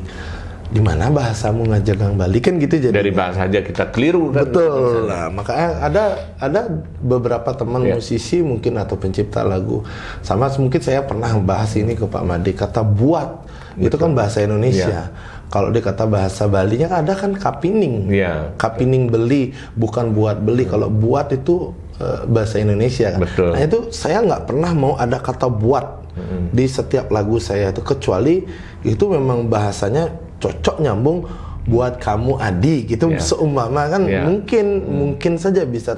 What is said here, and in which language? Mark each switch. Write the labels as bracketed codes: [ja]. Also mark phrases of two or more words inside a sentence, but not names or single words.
[id] Di mana bahasamu ngajak Gang Bali kan gitu, jadi dari bahasa aja kita keliru kan. Betul. Nah, makanya ada beberapa teman musisi mungkin atau pencipta lagu, sama mungkin saya pernah bahas ini ke Pak Made, kata buat itu kan bahasa Indonesia. Kalau dia kata bahasa Balinya ada kan kapining. [ban] Kapining beli, [id] bukan buat beli. Kalau buat itu bahasa Indonesia kan. Betul. Nah itu saya nggak pernah mau ada kata buat di setiap lagu saya itu, kecuali itu memang bahasanya cocok nyambung buat kamu Adi gitu, seumpama kan mungkin saja bisa.